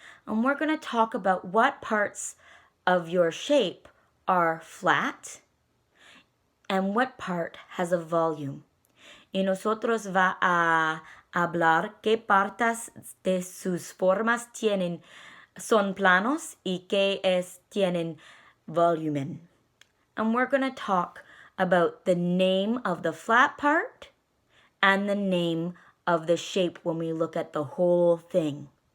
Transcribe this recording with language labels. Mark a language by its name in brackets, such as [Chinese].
[English] And we're going to talk about what parts of your shape are flat and what part has a volume. [Spanish] Y nosotros va a hablar qué partes de sus formas son planos y qué tienen volumen. [English] And we're going to talk about the name of the flat part and the name of the shape when we look at the whole thing.